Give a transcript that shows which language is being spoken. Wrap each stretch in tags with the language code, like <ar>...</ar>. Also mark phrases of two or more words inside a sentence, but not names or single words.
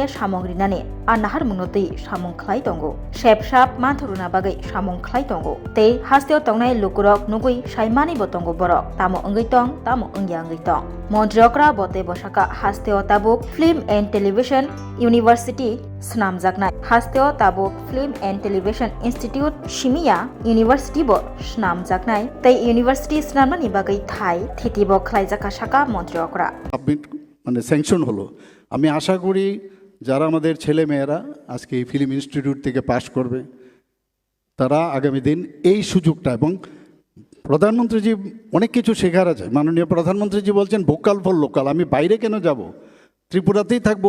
<trp>samong rinani anahar mungnotei samong khlai tongo shepshap manthuruna bagai samong khlai tongo tei hasteo tongnai lukurok nugui saimani botongo borok tamo angai tong tamo angyang angai tong Montreokra bote bosaka hasteo tabuk Film and Television University Snamjaknai hasteo tabuk Film and Television Institute Shimiya University bo Snamjaknai tei University Snamani bagai thai thitibo khlaijaka shaka Montreokra</trp> <bn>সাবমিট মানে স্যাংশন হলো। আমি আশা করি যারা আমাদের ছেলে মেয়েরা আজকে এই ফিল্ম ইনস্টিটিউট থেকে পাশ করবে তারা আগামী দিন এই সুযোগটা এবং প্রধানমন্ত্রীজি অনেক কিছু শেখার আছে। মাননীয় প্রধানমন্ত্রীজি বলছেন</bn> <en>vocal for local,</en> <bn>আমি বাইরে কেন যাব, ত্রিপুরাতেই থাকবো।</bn>